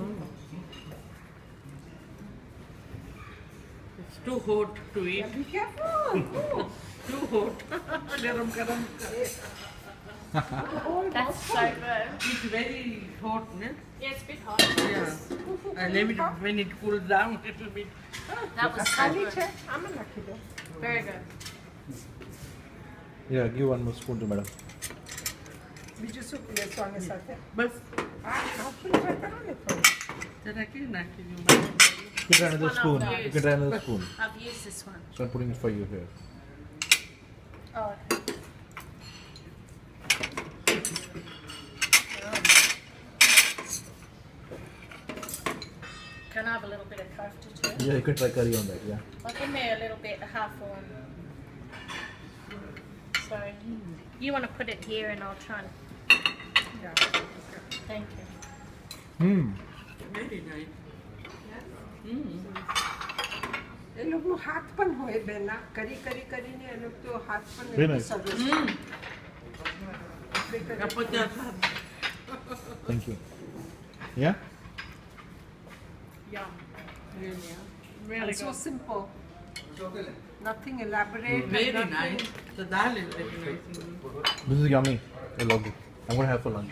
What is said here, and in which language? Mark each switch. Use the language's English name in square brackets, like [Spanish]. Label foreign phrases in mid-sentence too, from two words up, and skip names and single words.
[English] It's too hot to eat. Be careful. Too hot. [Hindi] Garam garam. [English] That's so good. It's very hot, no? Yeah, it's a bit hot. Yeah. And then when it cools down, it will be. That was so [Gujarati] ખાલી [English] good. [Gujarati] છે આમાં નાખી દો. [English] Very good. Yeah, give one more spoon to madam. [Gujarati] બીજું શું લેશો આની સાથે? [English] But [Gujarati] હાફું try કરો ને થોડું. જરા કે નાખી દઉં. [English] You can try another one spoon. I'll You can try another spoon. I've used this one. So I'm putting it for you here. Oh, okay. Can I have a little bit of kofta too? Yeah, you can try curry on that. Yeah. Well, give me a little bit, half one. So, you want to put it here and I'll try and... Yeah. Thank you. Hmm. Very nice. [Gujarati] એ લોકોનું હાથ પણ હોય બેન આ કરી કરીને એ લોકો તો હાથ પણ [English] Very [Gujarati] એટલું [English] nice. [Gujarati] સરસ આપણે કરીએ. Kapatid. [English] Thank you. Yeah. Yum. Really, yeah. And Really so good. simple. Nothing elaborate. Very nothing. nice. The dal is very nice. This is yummy. I love it. I'm gonna have for lunch.